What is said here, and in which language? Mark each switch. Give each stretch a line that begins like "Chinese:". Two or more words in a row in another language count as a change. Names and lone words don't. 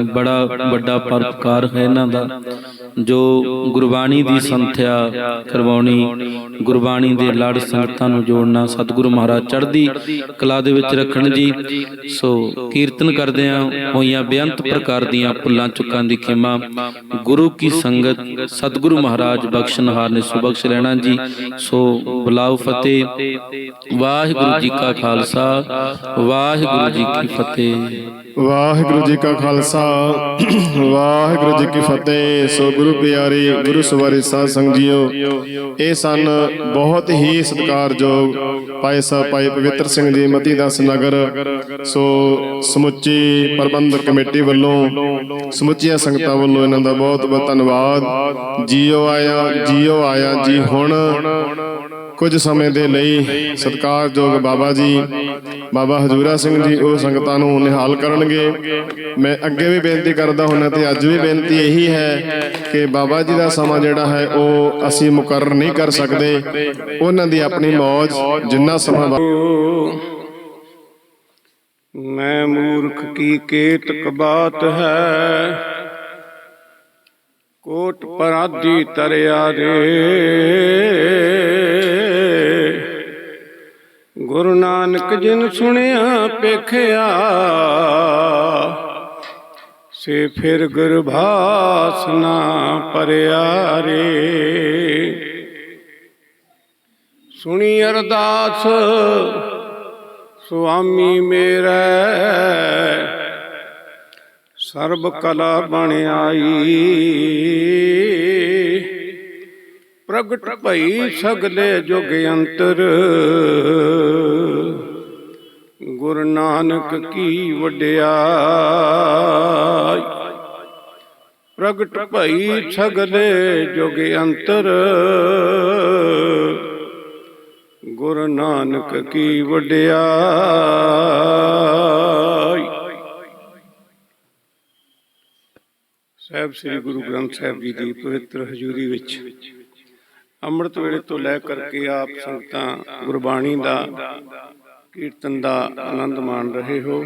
Punjabi: ਬੜਾ ਵੱਡਾ ਪਰਉਪਕਾਰ ਹੈ ਇਨ੍ਹਾਂ ਦਾ, ਜੋ ਗੁਰਬਾਣੀ ਦੀ ਸੰਥਿਆ ਕਰਵਾਉਣੀ, ਗੁਰਬਾਣੀ ਦੇ ਲੜ ਸੰਗਤਾਂ ਨੂੰ ਜੋੜਨਾ। ਸਤਿਗੁਰੂ ਮਹਾਰਾਜ ਚੜ੍ਹਦੀ ਕਲਾ ਦੇ ਵਿਚ ਰੱਖਣ ਜੀ। ਸੋ ਕੀਰਤਨ ਕਰਦਿਆਂ ਹੋਇਆਂ ਬੇਅੰਤ ਪ੍ਰਕਾਰ ਦੀਆਂ ਭੁੱਲਾਂ ਚੁੱਕਾਂ ਦੀ ਖਿਮਾ ਗੁਰੂ ਕੀ ਸੰਗਤ ਸਤਿਗੁਰੂ ਮਹਾਰਾਜ ਬਖ਼ਸ਼ਣਹਾਰ ਨੇ ਸੁਬਖ਼ਸ਼ ਰਹਿਣਾ ਜੀ। ਸੋ ਬੁਲਾਓ ਫਤਿਹ। ਵਾਹਿਗੁਰੂ ਜੀ ਕਾ ਖਾਲਸਾ, ਵਾਹਿਗੁਰੂ ਜੀ ਕੀ ਫਤਿਹ। ਵਾਹਿਗੁਰੂ ਜੀ ਕਾ ਖਾਲਸਾ, ਵਾਹਿਗੁਰੂ ਜੀ ਕੀ ਫਤਿਹ। ਸੋ ਗੁਰੂ ਪਿਆਰੇ ਗੁਰੂ ਸਵਾਰੇ ਸਾਧ ਸੰਗ ਜੀਓ, ਇਹ ਸਨ ਬਹੁਤ ਹੀ ਸਤਿਕਾਰਯੋਗ ਭਾਈ ਸਾਹਿਬ ਭਾਈ ਪਵਿੱਤਰ ਸਿੰਘ ਜੀ ਮਤੀ ਦਾਸ ਨਗਰ। ਸੋ ਸਮੁੱਚੀ ਪ੍ਰਬੰਧਕ ਕਮੇਟੀ ਵੱਲੋਂ, ਸਮੁੱਚੀਆਂ ਸੰਗਤਾਂ ਵੱਲੋਂ ਇਹਨਾਂ ਦਾ ਬਹੁਤ ਬਹੁਤ ਧੰਨਵਾਦ। ਜੀਓ ਆਇਆ ਜੀ। ਹੁਣ ਕੁਝ ਸਮੇਂ ਦੇ ਲਈ ਸਤਿਕਾਰਯੋਗ ਬਾਬਾ ਜੀ ਬਾਬਾ ਹਜੂਰਾ ਸਿੰਘ ਜੀ ਉਹ ਸੰਗਤਾਂ ਨੂੰ ਨਿਹਾਲ ਕਰਨਗੇ। ਮੈਂ ਅੱਗੇ ਵੀ ਬੇਨਤੀ ਕਰਦਾ ਹੁੰਦਾ ਤੇ ਅੱਜ ਵੀ ਬੇਨਤੀ ਇਹੀ ਹੈ ਕਿ ਬਾਬਾ ਜੀ ਦਾ ਸਮਾਂ ਜਿਹੜਾ ਹੈ ਉਹ ਅਸੀਂ ਮੁਕਰਰ ਨਹੀਂ ਕਰ ਸਕਦੇ। ਉਹਨਾਂ ਦੀ ਆਪਣੀ ਮੌਜ, ਜਿੰਨਾ ਸਮਾਂ
Hindi: मैं मूर्ख की केतक बात है, कोट पराधी तरया रे। गुरु नानक जिन सुनिया पेखिया, से फिर गुरभास ना परया रे। सुनी अरदास स्वामी मेरा, सर्ब कला बन आई। प्रगट भई सगले जुग अंतर, गुरु नानक की वड्याई। प्रगट भई सगले जुग अंतर, गुरु नानक की वड्याई।
Punjabi: ਸਾਹਿਬ ਸ੍ਰੀ ਗੁਰੂ ਗ੍ਰੰਥ ਸਾਹਿਬ ਜੀ ਦੀ ਪਵਿੱਤਰ ਹਜ਼ੂਰੀ ਵਿੱਚ ਅੰਮ੍ਰਿਤ ਵੇਲੇ ਤੋਂ ਲੈ ਕਰਕੇ ਆਪ ਸੰਗਤਾਂ ਗੁਰਬਾਣੀ ਦਾ ਕੀਰਤਨ ਦਾ ਆਨੰਦ ਮਾਣ ਰਹੇ ਹੋ।